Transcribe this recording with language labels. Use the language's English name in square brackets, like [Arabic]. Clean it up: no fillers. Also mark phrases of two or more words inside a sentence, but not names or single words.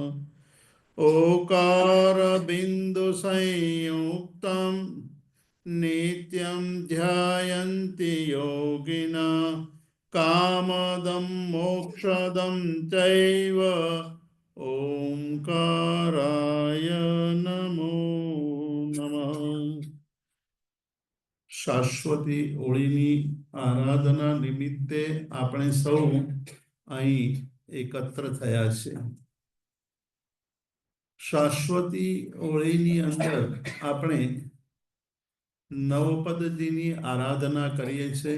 [Sanskrit] ओकारबिन्दुसंयुक्तं नित्यं ध्यायन्ति योगिना कामदं मोक्षदं चैव ओंकाराय नमो नमः। [Gujarati] શાશ્વતી ઓળીની આરાધના નિમિત્તે આપણે સૌ અહીં એકત્ર થયા છે. શાશ્વતી ઓળીની અંદર આપણે નવપદજીની આરાધના કરીએ છીએ.